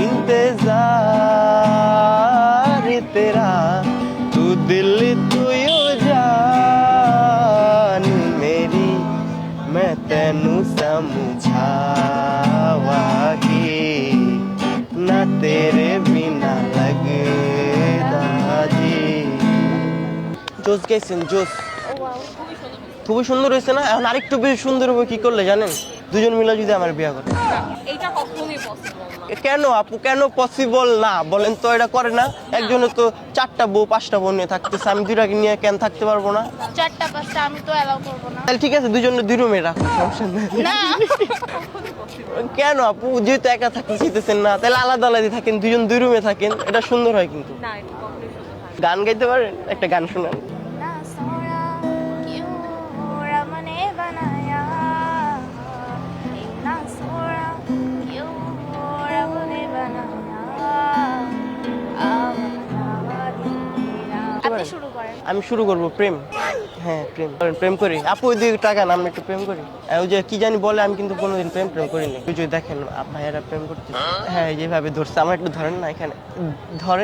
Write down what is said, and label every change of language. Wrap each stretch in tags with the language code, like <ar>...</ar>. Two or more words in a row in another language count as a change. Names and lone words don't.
<pa>ਇੰਤਜ਼ਾਰ ਤੇਰਾ, ਤੂ ਦਿਲ ਤੂ ਯੂ ਜਾਨ ਮੇਰੀ, ਮੈਂ ਤੈਨੂੰ ਸਮਝਾਵਾਂਗੀ ਨਾ ਤੇਰੇ ਬਿਨਾ ਲਗਦਾ ਜੀ।</pa> <bn>জোস গেছেন জোস, খুবই সুন্দর হয়েছে না? এখন আরেকটু বেশি সুন্দর হবে কি করলে জানেন? দুজন মিলে যদি আমার বিয়ে করে। এইটা কখনোই পসিবল না। কেন আপু, কেন পসিবল না বলেন তো? এটা করে না? একজনে তো 4টা বউ 5টা বউ নিয়ে থাকতেছে, আমি 2টাকে নিয়ে কেন থাকতে পারবো না? 4টা 5টা আমি তো অ্যালাউ করবো না। তাহলে ঠিক আছে, দুজনে 2 রুমে রাখো, সমস্যা নেই। না কেন আপু, যেহেতু একা থাকতে চাইতেছেন না, তাহলে আলাদা আলাদা থাকেন, 2জন 2 রুমে থাকেন, এটা সুন্দর হয়। কিন্তু না, এটা কখনোই সুন্দর হয় না। গান গাইতে পারেন? একটা গান শোনান।</bn> <hi>ना सोना क्यों रब ने बनाया, ना सोना क्यों रब ने बनाया,</hi> <bn>আপনি শুরু করেন। আমি শুরু করব প্রেম। হ্যাঁ প্রেম করেন, প্রেম করি। আপু ওই দিকে টাকা না, আমরা একটু প্রেম করি। ওই যে কি জানি বলে, আমি কিন্তু কোনোদিন প্রেম করিনি। ওই যে দেখেন ভাইয়ারা প্রেম করতে, হ্যাঁ যেভাবে ধরছে, আমার একটু ধরেন না, এখানে ধরেন।</bn>